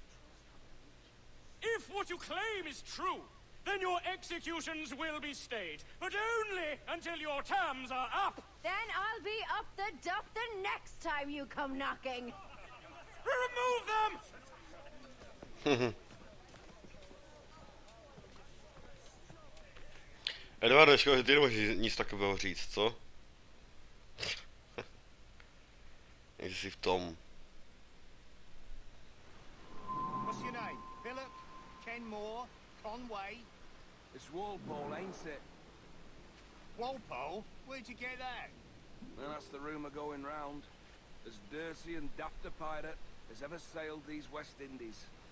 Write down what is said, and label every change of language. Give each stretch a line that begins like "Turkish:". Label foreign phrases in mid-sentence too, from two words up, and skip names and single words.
English: If what you claim is true, then your executions will be stayed, but only until your terms are up. Then I'll be up the duff the next time you come knocking. Remove them!
Czech: Edvarde, škoda, že ty nemůžeš nic takového říct, co? Jak jsi v tom.
English: What's your name? Philip? Kenmore? Conway? It's Walpole, ain't it? Walpole? Where'd you get that? Well, that's the rumour going round. As dirty and daft a pirate as ever sailed these West Indies.